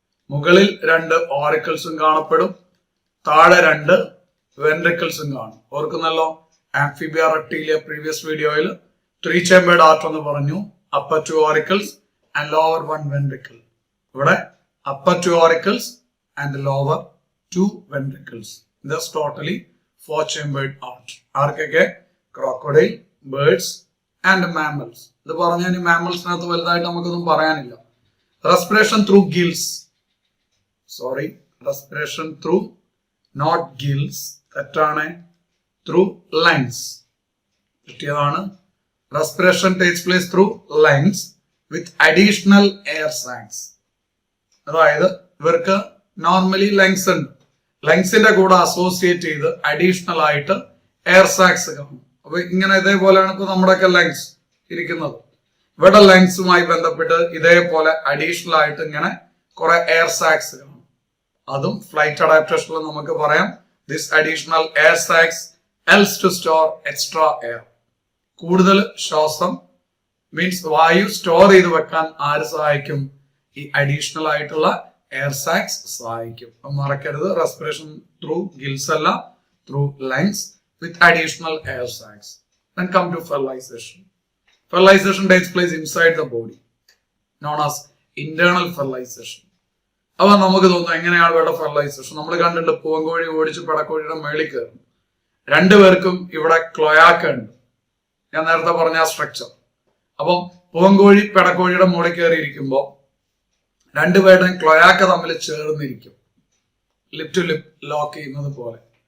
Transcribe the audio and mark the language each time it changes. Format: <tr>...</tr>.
<ml>മുകളിൽ 2 ഓറിക്കിൾസും കാണപ്പെടും, താഴെ 2 വെൻട്രിക്കിൾസും കാണും. ഓർക്കുന്നല്ലോ, ആംഫിബിയ റെപ്റ്റീലിയ പ്രീവിയസ് വീഡിയോയിൽ 3 chambered heart എന്ന് പറഞ്ഞു,</ml> <en>upper 2 auricles and lower 1 ventricle.</en> <ml>ഇവിടെ</ml> <en>upper 2 auricles and lower 2 ventricles. Thus totally 4 chambered heart.</en> <ml>ആർക്കൊക്കെ? Crocodile, birds and mammals. ഇത് പറഞ്ഞാൽ ഈ മാമൽസിനകത്ത് വലുതായിട്ട് നമുക്കൊന്നും പറയാനില്ല.</ml> <en>Respiration through gills.</en> <ml>Sorry, respiration through not gills, തെറ്റാണ്. Through lungs. കിട്ടിയതാണ്.</ml> <en>Respiration takes place through lungs with additional air sacs.</en> <ml>അതായത് ഇവർക്ക് നോർമലി ലങ്സ് ഉണ്ട്, ലങ്സിന്റെ കൂടെ അസോസിയേറ്റ് ചെയ്ത് അഡീഷണൽ ആയിട്ട് എയർ സാക്സ് കാണും. അപ്പൊ ഇങ്ങനെ ഇതേപോലെയാണ് ഇപ്പൊ നമ്മുടെയൊക്കെ ലങ്സ് ഇരിക്കുന്നത്. ഇവിടെ ലങ്സുമായി ബന്ധപ്പെട്ട് ഇതേപോലെ അഡീഷണൽ ആയിട്ട് ഇങ്ങനെ കുറെ എയർ സാക്സ് കാണും. അതും ഫ്ലൈറ്റ് അഡാപ്റ്റേഷനിൽ നമുക്ക് പറയാം,</ml> <en>This additional air sacs helps to store extra air.</en> <ml>കൂടുതൽ ശ്വാസം മീൻസ് വായു സ്റ്റോർ ചെയ്ത് വെക്കാൻ ആര് സഹായിക്കും? ഈ അഡീഷണൽ ആയിട്ടുള്ള എയർ സാക്സ് സഹായിക്കും. മറക്കരുത്, റെസ്പിറേഷൻ ത്രൂ ഗിൽസ് അല്ല,</ml> <en>through lungs with additional air sacs. Then come to fertilization. Fertilization takes place inside the body, known as internal fertilization.</en> <ml>അപ്പൊ നമുക്ക് തോന്നുന്നു എങ്ങനെയാണ് ഇവിടെ ഫെർട്ടിലൈസേഷൻ? നമ്മൾ കണ്ടിട്ട് പൂവൻകോഴി ഓടിച്ച് പെടക്കോഴിയുടെ മേളിൽ കയറും. രണ്ടുപേർക്കും ഇവിടെ ക്ലോയാക്ക ഉണ്ട്. ഞാൻ നേരത്തെ പറഞ്ഞ ആ സ്ട്രക്ചർ. അപ്പം പൂവൻകോഴി പെടക്കോഴിയുടെ മുകളിൽ കയറിയിരിക്കുമ്പോൾ രണ്ടുപേരുടെയും ക്ലോയാക്ക തമ്മിൽ ചേർന്നിരിക്കും, ലിപ് ടു ലിപ് ലോക്ക് ചെയ്യുന്നത് പോലെ.</ml>